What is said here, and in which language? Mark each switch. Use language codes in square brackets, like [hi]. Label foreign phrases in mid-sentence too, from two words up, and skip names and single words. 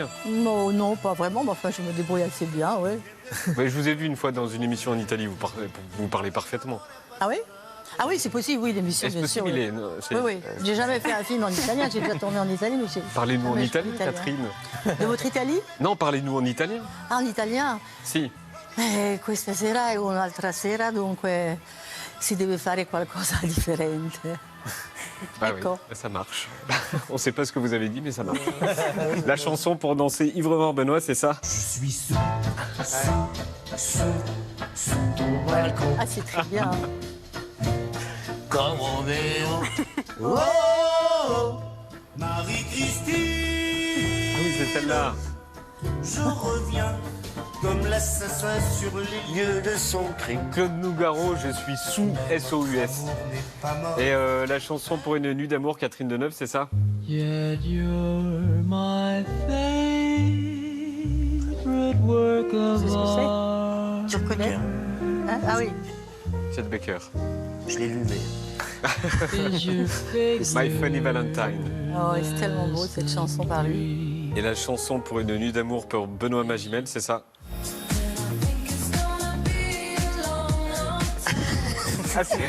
[fr] Non, pas vraiment, mais enfin, je me débrouille assez bien, oui. Mais je vous ai vu une fois dans une émission en Italie, vous parlez parfaitement. Ah oui? Ah oui, c'est possible, oui, l'émission, Est-ce bien sûr. possible, Oui. il est- non, c'est- Oui. J'ai jamais fait un film en italien, j'ai déjà tourné en Italie, mais j'ai... Parlez-nous en jamais italien, fait Catherine. De votre Italie? Non, parlez-nous en italien. Ah, en italien? Si. [it] Questa sera è un'altra sera, dunque si deve fare qualcosa di differente. [fr] Ah Ecco. oui, ça marche. On ne sait pas ce que vous avez dit, mais ça marche. La chanson pour danser ivre-mort Benoît, c'est ça? Je suis sous ton balcon. Ah, c'est très bien. Comme Roméo. Marie-Christine, Ah oui, c'est celle-là. je reviens comme l'assassin sur les lieux de son crime. Claude Nougaro, je suis sous SOUS. Et la chanson pour une nuit d'amour, Catherine Deneuve, c'est ça? [en] Yet you're my favorite work of [fr] C'est ce que c'est [en] art. [fr] Tu reconnais Hein? Ah oui. Chet Baker. Je l'ai lu, mais... [en] Is your [fr] My Funny Valentine. Oh, c'est tellement beau cette chanson par lui. Et la chanson pour une nuit d'amour pour Benoît Magimel, c'est ça? Ah,